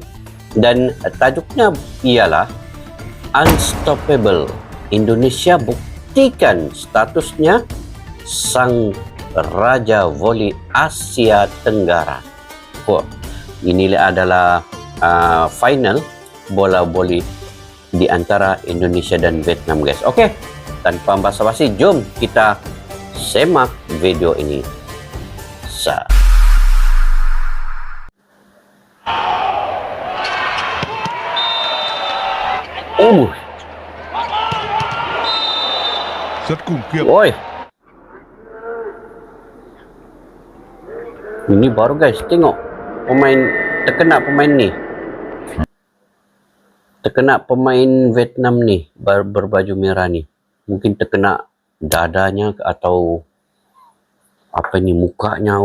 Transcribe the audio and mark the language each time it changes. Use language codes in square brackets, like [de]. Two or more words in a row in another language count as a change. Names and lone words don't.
[ms] Dan tajuknya ialah Unstoppable, Indonesia buktikan statusnya sang Raja Voli Asia Tenggara. Inilah adalah final bola voli di antara Indonesia dan Vietnam guys. Oke, tanpa basa-basi, jom kita semak video ini. [vi] Rất khủng khiếp. [ms] Woi, ini baru guys, tengok pemain terkena pemain ni, terkena pemain Vietnam ni berbaju merah ni, mungkin terkena dadanya atau apa ni, mukanya.